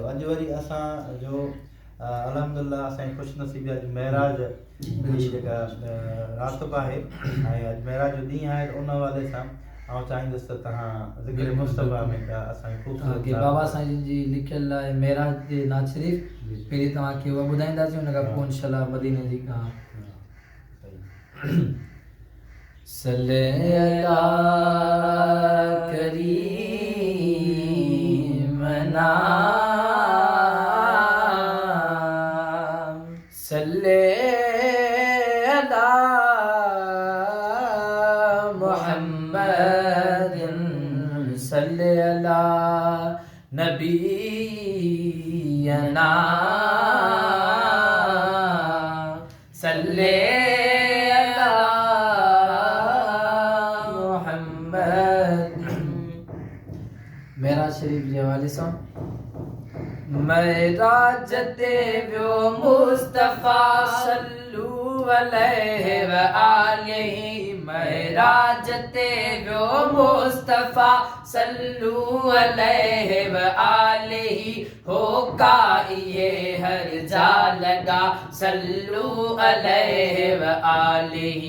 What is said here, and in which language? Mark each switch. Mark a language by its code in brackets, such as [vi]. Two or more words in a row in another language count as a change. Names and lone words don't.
[sd] अॼु वरी असांजो अल्हम्दुलिल्लाह असांजी ख़ुशनसीबी अॼु महराज जी जेका राति आहे ऐं अॼु महराज जो ॾींहुं आहे। त उन हवाले सां आउं चाहींदुसि त तव्हां ज़िक्र मुस्तफ़ा में असांखे ख़ूबसूरत बाबा साईं जी लिखियल आहे महराज जे नात शरीफ़, पहिरीं तव्हांखे उहा ॿुधाईंदासीं, हुन खां पोइ इंशाअल्लाह मदीने जी कहाणी। [ar] صلى على كريمنا صلى على محمد صلى على نبينا صلى [sd] महराज शरीफ जे हवाले सां। महराज ते वियो मुस्तफ़ा [ar] صلوا عليه وآله, [sd] महराज ते वियो मुस्तफ़ा [ar] صلوا عليه وآله, [sd] हो काइए हर जा लगा [ar] صلوا عليه وآله.